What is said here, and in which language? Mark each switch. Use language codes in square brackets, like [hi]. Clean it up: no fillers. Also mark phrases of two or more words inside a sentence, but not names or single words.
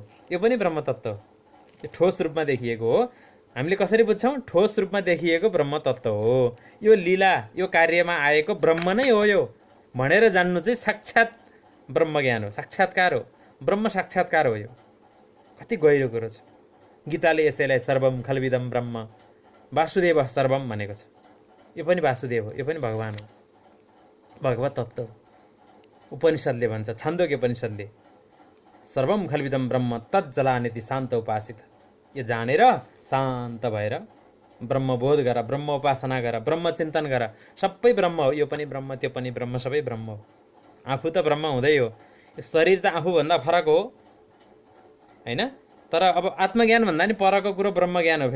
[ne] यो पनि ब्रह्म तत्त्व हो, यो ठोस रूपमा देखिएको हो। हामीले कसरी बुझ्छौँ? ठोस रूपमा देखिएको ब्रह्म तत्त्व हो। यो लीला, यो कार्यमा आएको ब्रह्म नै हो यो भनेर जान्नु चाहिँ साक्षात् ब्रह्मज्ञान हो, साक्षात्कार हो, ब्रह्म साक्षात्कार हो। यो कति गहिरो कुरो छ। गीताले यसैलाई [sa] सर्वम खल्विदम ब्रह्म वासुदेव सर्वम [ne] भनेको छ। यो पनि वासुदेव हो, यो पनि भगवान हो, भगवत तत्त्व हो। उपनिषद्ले भन्छ, [sa] छान्दोग्य उपनिषद्ले, सर्वम खल्विदम ब्रह्म तज्जलानिति शान्त उपासित। [ne] यो जानेर शान्त भएर ब्रह्मबोध गर, ब्रह्म उपासना गर, ब्रह्म चिन्तन गर। सबै ब्रह्म हो, यो पनि ब्रह्म, त्यो पनि ब्रह्म, सबै ब्रह्म हो। आफू त ब्रह्म हुँदै हो, यो शरीर त आफूभन्दा फरक हो होइन। तर अब आत्मज्ञान भन्दा नि परको कुरो ब्रह्मज्ञान हो।